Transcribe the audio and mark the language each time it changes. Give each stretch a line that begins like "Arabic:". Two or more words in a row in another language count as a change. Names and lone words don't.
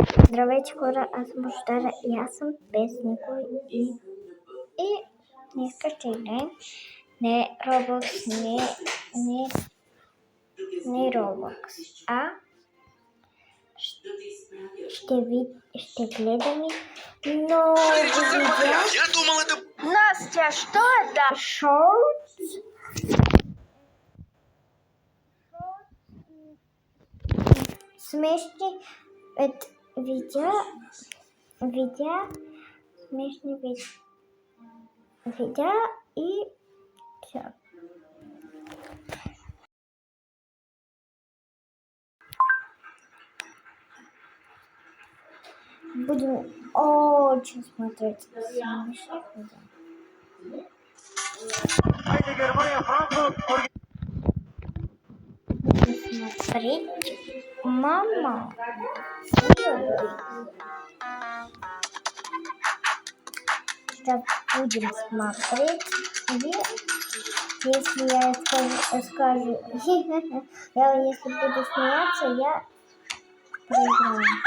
Bulgarian: Здравейте хора, аз съм Божидара и аз съм без никой и днес ще играем не Roblox, не Roblox, а ще гледаме много видеа.
Russian: Настя, что это? Shorts.
Bulgarian: Смешни смешни видеа и все.
Russian: Будем очень смотреть смешных видео. Смотреть мама. Сейчас будем смотреть, и если я скажу, если буду смеяться, я проиграю.